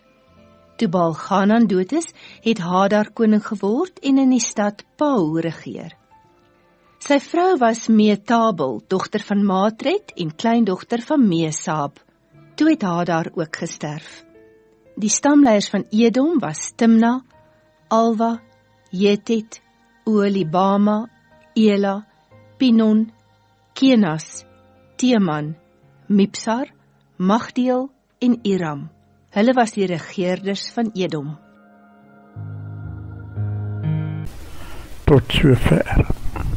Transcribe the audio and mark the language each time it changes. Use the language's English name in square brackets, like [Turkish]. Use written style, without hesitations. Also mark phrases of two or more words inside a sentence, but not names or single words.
[Afrikaans] Toe Baal-Ganan dood is, het Hadar koning geword en in die stad Pau regeer. Sy vrou was Meetabel, dogter van Matred en kleindogter van Meesab. Toe het Hadar ook gesterf. Die stamleiers van Edom was Timna, Alva, Jetet, Oholibama, Ela, Pinon, Kenas, Teman, Mipsar, Magdeel en Iram. Hulle was die regeerders van Edom. Tot sover.